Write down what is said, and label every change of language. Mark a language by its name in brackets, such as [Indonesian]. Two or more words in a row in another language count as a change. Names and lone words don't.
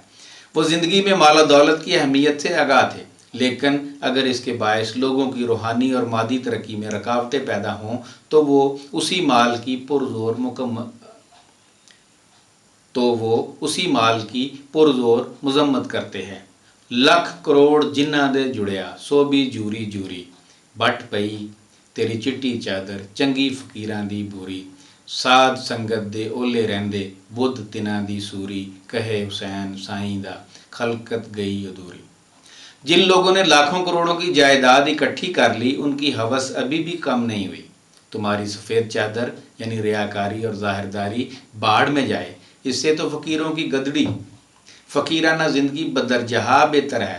[Urdu] وہ زندگی میں مال و دولت کی اہمیت سے آگاہ تھے، لیکن اگر اس کے باعث لوگوں کی روحانی اور مادی ترقی میں رکاوٹیں پیدا ہوں تو وہ اسی مال کی پرزور مذمت کرتے ہیں۔ [Punjabi] لکھ کروڑ جنہ دے جڑیا، سو بھی جوری جوری، بٹ پئی تیری چٹی چادر، چنگی فقیراں دی بوری، ساد سنگت دے اولے رہندے، بدھ تناں دی سوری، کہے حسین سائیں دا خلقت گئی ادھوری۔ [Urdu] جن لوگوں نے لاکھوں کروڑوں کی جائیداد اکٹھی کر لی، ان کی ہوس ابھی بھی کم نہیں ہوئی۔ تمہاری سفید چادر یعنی ریاکاری اور ظاہرداری باڑ میں جائے، اس سے تو فقیروں کی گدڑی، فقیرانہ زندگی بدرجہ بہتر ہے۔